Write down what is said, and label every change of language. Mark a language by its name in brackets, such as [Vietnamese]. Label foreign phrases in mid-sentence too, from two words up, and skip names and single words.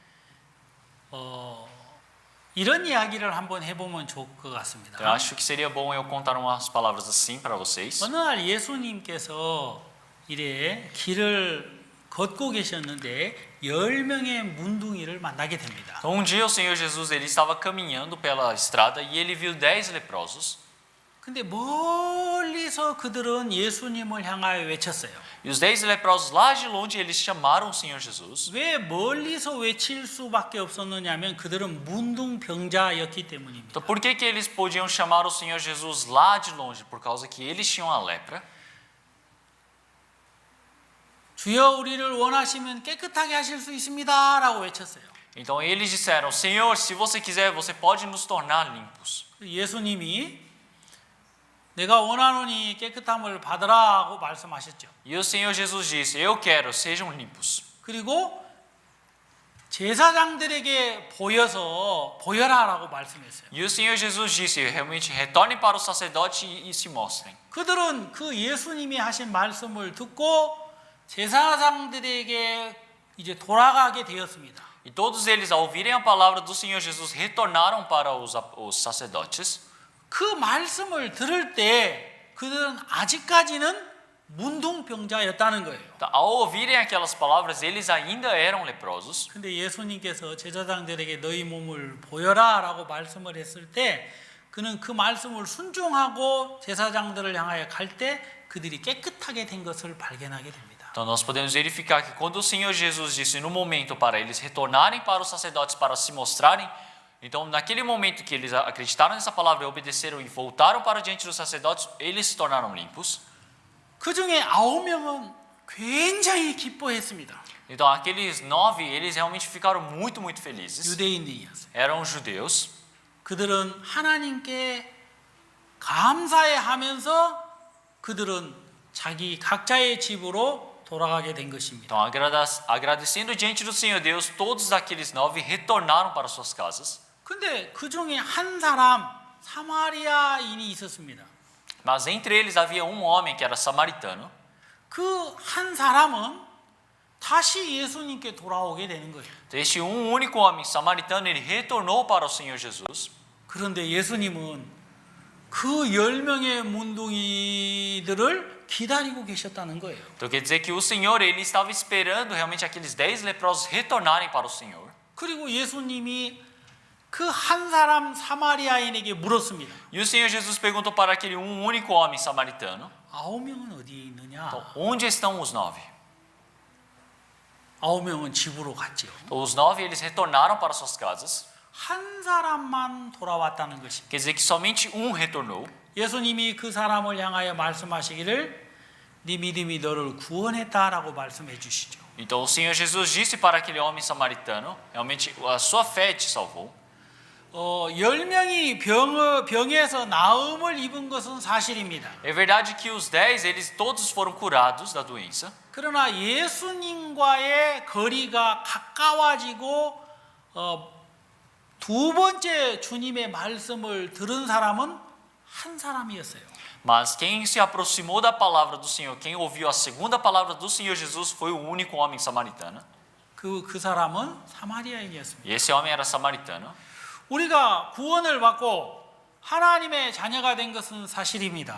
[Korean] 이런 이야기를 한번 해보면 좋을 것 같습니다. [Portuguese] Eu acho que seria bom eu contar umas palavras assim para vocês. [Korean] 어느 날 예수님께서 이래 길을 걷고 계셨는데 10명의 문둥이를 만나게 됩니다. [Portuguese] Então um dia o Senhor Jesus ele estava caminhando pela estrada e ele viu 10 leprosos. [Korean] 근데 멀리서 그들은 예수님을 향하여 외쳤어요. [Portuguese] E os 10 leprosos lá de longe eles chamaram o Senhor Jesus. [Korean] 왜 멀리서 외칠 수밖에 없었느냐면 그들은 문둥병자였기 때문입니다. [Portuguese] Então por que eles podiam chamar o Senhor Jesus lá de longe? Por causa que eles tinham a lepra. [Korean] 주여 우리를 원하시면 깨끗하게 하실 수 있습니다라고 외쳤어요. [Portuguese] Então eles disseram: Senhor, se você quiser, você pode nos tornar limpos. [Korean] 예수님이 내가 원하노니 깨끗함을 받으라고 말씀하셨죠. [Portuguese] E o Senhor Jesus disse: Eu quero, sejam limpos. [Korean] 그리고 제사장들에게 보여라라고 말씀했어요. [Portuguese] E o Senhor Jesus disse: Realmente retornem para o sacerdote e se mostrem. [Korean] 그들은 그 예수님이 하신 말씀을 듣고 제사장들에게 이제 돌아가게 되었습니다. [Portuguese] E todos eles, ao ouvirem a palavra do Senhor Jesus, retornaram para os sacerdotes. [Korean] 그 말씀을 들을 때 그들은 아직까지는 문둥병자였다는 거예요. [Portuguese] Então, ao ouvirem aquelas palavras, eles ainda eram leprosos. [Korean] 근데 예수님께서 제사장들에게 너희 몸을 보여라라고 말씀을 했을 때 그는 그 말씀을 순종하고 제사장들을 향하여 갈 때 그들이 깨끗하게 된 것을 발견하게 됩니다. [Portuguese] Então nós podemos verificar que quando o Senhor Jesus disse no momento para eles retornarem para os sacerdotes para se mostrarem, então naquele momento que eles acreditaram nessa palavra, obedeceram e voltaram para diante dos sacerdotes, eles se tornaram limpos. [Korean] 그 중에 9명은 굉장히 기뻐했습니다. [Portuguese] Então aqueles 9, eles realmente ficaram muito felizes. [Korean] 유대인들이었어요. [Portuguese] Eram judeus. [Korean] 그들은 하나님께 감사해하면서 그들은 자기 각자의 집으로 돌아가게 된 것입니다. [Portuguese] Então agradecendo diante do Senhor Deus, todos aqueles 9 retornaram para suas casas. [Korean] 근데 그 중에 한 사람 사마리아인이 있었습니다. [Portuguese] Mas entre eles havia um homem que era samaritano. [Korean] 그 한 사람은 다시 예수님께 돌아오게 되는 거예요. [Portuguese] Este único homem samaritano, ele retornou para o Senhor Jesus. [Korean] 그런데 예수님은 그 10명의 문둥이들을 기다리고 계셨다는 거예요. [Portuguese] Então quer dizer que o Senhor ele estava esperando realmente aqueles 10 leprosos retornarem para o Senhor. [Korean] 그리고 예수님이 그 한 사람 사마리아인에게 물었습니다. [Portuguese] E o Senhor Jesus perguntou para aquele único homem samaritano: [Korean] 9명은 어디에 있느냐? [Portuguese] então, onde estão os 9? [Korean] 9명은 집으로 갔지요. [Portuguese] Então, os 9 eles retornaram para suas casas. [Korean] 한 사람만 돌아왔다는 것입니다. [Portuguese] Quer dizer que somente retornou. [Korean] 예수님이 그 사람을 향하여 말씀하시기를 네 믿음이 너를 구원했다라고 말씀해 주시죠. [Portuguese] Então o Senhor Jesus disse para aquele homem samaritano, realmente a sua fé te salvou. [Korean] 10명이 병에서 나음을 입은 것은 사실입니다. [Portuguese] É verdade que os 10 eles todos foram curados da doença. [Korean] 그러나 예수님과의 거리가 가까워지고 두 번째 주님의 말씀을 들은 사람은 한 사람이었어요. [Portuguese] Mas quem se aproximou da palavra do Senhor, quem ouviu a segunda palavra do Senhor Jesus foi o único homem samaritano. [Korean] 그 사람은 사마리아인이었습니다. [Portuguese] E esse homem era samaritano. [Korean] 우리가 구원을 받고 하나님의 자녀가 된 것은 사실입니다.